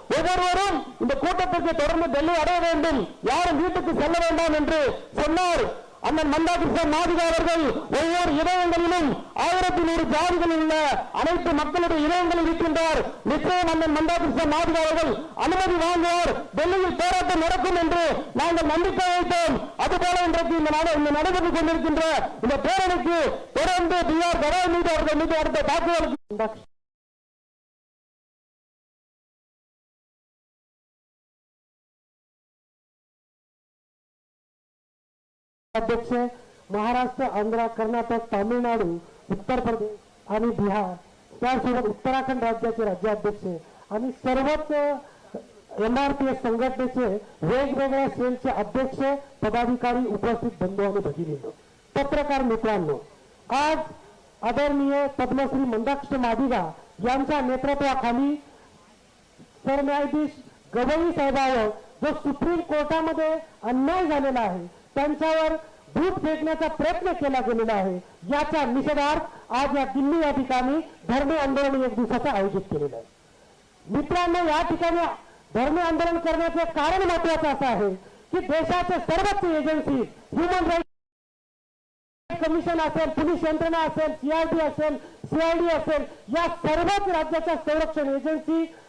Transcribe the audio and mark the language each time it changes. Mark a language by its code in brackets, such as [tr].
[ta] ஒவ்வொருவரும் இந்த கூட்டத்திற்கு தொடர்ந்து டெல்லி அடைய வேண்டும், யாரும் வீட்டுக்கு செல்ல வேண்டாம் என்று சொன்னார். அண்ணன் மந்தாகிருஷ்ண மாதிகா அவர்கள் ஒவ்வொரு இதயங்களிலும் 1100 ஜாதிகளில் உள்ள அனைத்து மக்களுடைய இதயங்களில் இருக்கின்றார். நிச்சயம் அண்ணன் மந்தாகிருஷ்ண மாதிகா அவர்கள் அனுமதி வாங்குவார், டெல்லியில் போராட்டம் நடக்கும் என்று நாங்கள் நம்பிக்கை வைத்தோம். அதுபோல இன்றைக்கு இந்த நடைபெற்றுக் கொண்டிருக்கின்ற இந்த பேரணிக்கு தொடர்ந்து பிஆர் கவாய் மீது அவர்கள் மீது அடுத்த தாக்குதலுக்கு [mr] अध्यक्ष महाराष्ट्र, आंध्र, कर्नाटक, तामिळनाडू, उत्तर प्रदेश आणि बिहार त्यासोबत उत्तराखंड राज्याचे राज्याध्यक्ष आणि सर्वच एमआरपीएस संघटनेचे वेगवेगळ्या सेलचे अध्यक्ष, पदाधिकारी, उपस्थित बंधू आणि भगिनींनो, पत्रकार मित्रांनो, आज आदरणीय पद्मश्री मंदाकृष्ण मादिगा यांच्या नेतृत्वाखाली सरन्यायाधीश गवई साहेबांवर जो सुप्रीम कोर्टामध्ये अन्याय झालेला आहे, त्यांच्यावर दूध फेकण्याचा प्रयत्न केला गेलेला आहे, याच्या निषेधार्थ आज या दिल्ली या ठिकाणी धरणे आंदोलन 1 दिवसाचं आयोजित केलेलं आहे. मित्रांनो, या ठिकाणी धरणे आंदोलन करण्याचे कारण महत्वाचं असं आहे की देशाचे सर्वोच्च एजन्सी ह्युमन राईट्स कमिशन असेल, पोलीस यंत्रणा असेल, CRD असेल, CID असेल, या सर्वच राज्याच्या संरक्षण एजन्सी